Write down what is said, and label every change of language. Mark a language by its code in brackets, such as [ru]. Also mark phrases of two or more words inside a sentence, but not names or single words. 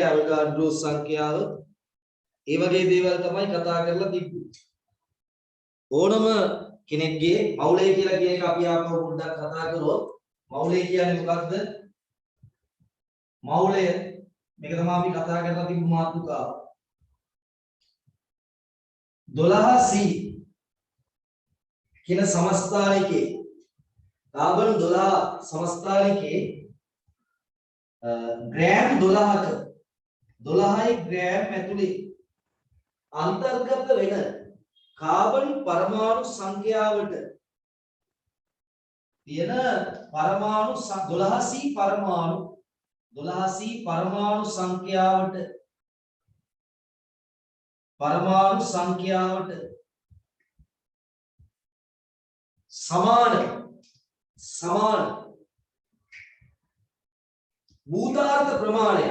[si] අවෝගාඩ්‍රෝ සංඛ්‍යාව ඒ වගේ දේවල් තමයි කතා කරලා තිබ්බේ ඕනම කෙනෙක්ගේ මවුලය කියලා කියන එක අපි ආපහු පොඩ්ඩක් කතා කරොත් මවුලය කියන්නේ මොකක්ද මවුලය මේක තමයි අපි කතා කරලා තිබ්බ මාතෘකාව 12C කියන සමස්ථානිකේ කාබන් 12 සමස්ථානිකේ ග්‍රෑම් 12ක 12යි ග්‍රෑම් ඇතුලේ අන්තර්ගත වෙන කාබන් පරමාණු සංඛ්‍යාවට තියෙන පරමාණු 12C පරමාණු සංඛ්‍යාවට සමාන භූතාර්ථ ප්‍රමාණයක්.